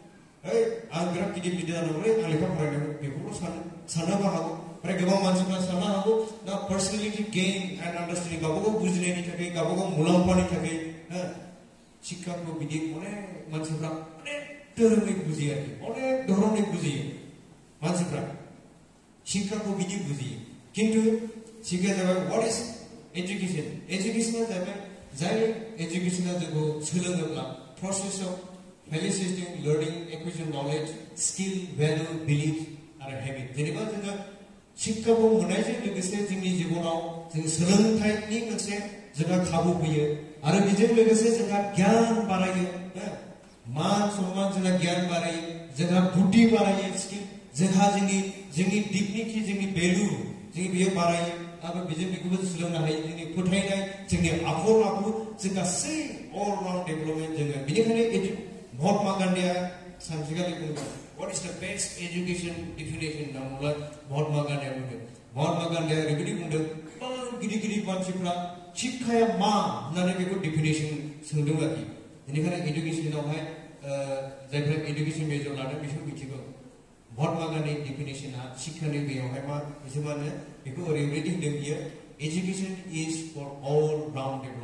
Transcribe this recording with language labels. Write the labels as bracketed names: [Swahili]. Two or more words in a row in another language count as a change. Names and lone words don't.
[Bodo] आं बिराद गिदिर लिडार जानांगौलै आं लेखा फरायनांगौ बेखौल' साननोबो हागौ ओमफ्राय गोबां मानसिफ्रा साननो हागौ दा [English] personality gain and understanding [Bodo] गावबागाव बुजिनायनि थाखाय गावबागाव मुलाम्फानि थाखाय शिक्षाखौ बिदि अनेक मानसिफ्रा अनेक धोरोमै बुजियो आरोखि अनेक धरनै बुजियो मानसिफ्रा शिक्षाखौ बिदि बुजियो किन्तु शिक्षाया जाबाय [English] what is education [Bodo] एजुकेशना जाबाय जाय एजुकेशना जोंखौ सोलोङोब्ला [English] process of facilitating learning acquisition knowledge skill value belief [Bodo] आरो हेबिट जेनेबा जोङो शिक्षाखौ मोननायजों लोगोसे जोंनि जिबनाव जों सोलोंथाइनि मोनसे जोंहा खाबु फैयो आरो बेजों लोगोसे जोंहा गियान बारायो मान सन्मान जोंहा गियान बारायो जोंहा बुद्धि बारायो स्किल जोंहा जोंनि डिगनिटि जोंनि भेलु जोंनि बेयो बारायो आरो बेजों बेखौबो सोलोंनो हायो जोंनि फोथायनाय जोंनि आखल आखु जों गासै [English] all round development [Bodo] जोङो बेनिखायनो महात्मा गान्धीया सानसेखालि बुंदों [English] what is the best education definition [Bodo] होनना बुङोब्ला महात्मा गान्धीया बुंदों महात्मा गान्धीया ओरैबायदि बुंदों गोबां गिदिर मानसिफ्रा शिक्षाया मा होननानै बेखौ डिफिनेशन सोंदों आरोखि बेनिखायनो एजुकेशनावहाय जायफ्रा [English] education major [Bodo] लादों बिसोर मिथिगौ महात्मा गान्धी डिफिनेशना शिक्षानि बेयावहाय मा बिसोर मा होनो बेखौ ओरैबायदि होनदों बियो [English] education is for all round